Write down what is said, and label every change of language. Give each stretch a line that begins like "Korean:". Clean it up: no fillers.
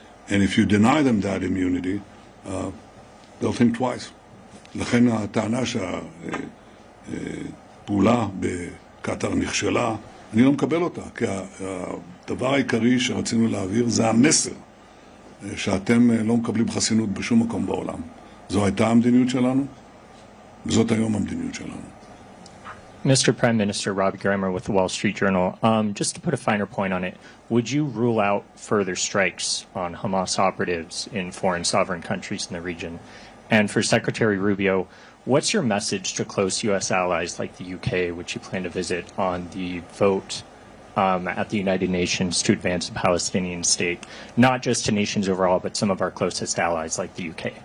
English: And if you deny them that immunity, they'll think twice.
Hebrew: לכן הטענה שהפעולה בקטר נכשלה, אני לא מקבל אותה, כי הדבר העיקרי שרצינו להעביר זה המסר. שאתם לא מקבלים חסינות בשום מקום בעולם. זו הייתה המדיניות שלנו, וזאת היום המדיניות שלנו.
English: Mr. Prime Minister, Robbie Greimer with the Wall Street Journal. Just to put a finer point on it, would you rule out further strikes on Hamas operatives in foreign sovereign countries in the region? And for Secretary Rubio, what's your message to close U.S. allies like the UK, which you plan to visit, on the vote at the United Nations to advance a Palestinian state, not just to nations overall, but some of our closest allies like the UK?